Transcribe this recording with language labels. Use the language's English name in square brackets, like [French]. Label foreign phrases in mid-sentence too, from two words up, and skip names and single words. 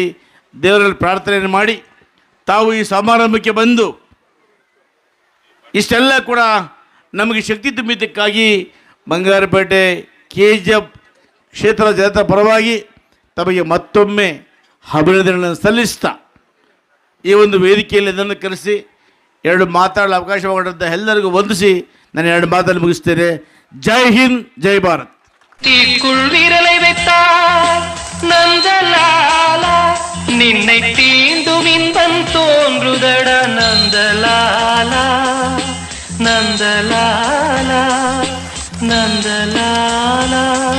[Kannada] ದೇವರಲ್ಲಿ ಪ್ರಾರ್ಥನೆಯನ್ನು ಮಾಡಿ, ತಾವು ಈ ಸಮಾರಂಭಕ್ಕೆ ಬಂದು ಇಷ್ಟೆಲ್ಲ ಕೂಡ ನಮಗೆ ಶಕ್ತಿ ತುಂಬಿದ್ದಕ್ಕಾಗಿ ಬಂಗಾರಪೇಟೆ KGF ಕ್ಷೇತ್ರದ ಜನತಾ ಪರವಾಗಿ ತಮಗೆ ಮತ್ತೊಮ್ಮೆ ಅಭಿನಂದನೆಗಳನ್ನು ಸಲ್ಲಿಸ್ತಾ, ಈ ಒಂದು ವೇದಿಕೆಯಲ್ಲಿ ಅದನ್ನು ಕರೆಸಿ 2 ಮಾತಾಡಲು ಅವಕಾಶ ಮಾಡಿದಂಥ ಎಲ್ಲರಿಗೂ ವಂದಿಸಿ ನಾನು 2 ಮಾತನ್ನು ಮುಗಿಸ್ತೇನೆ. ಜೈ ಹಿಂದ್, ಜೈ ಭಾರತ್. [Tamil] தீக்குள் விரலை வைத்தார் நந்தலாலா, நின்னை தீண்டும் இன்பம் தோன்றுதட நந்தலாலா, நந்தலாலா, நந்தலாலா.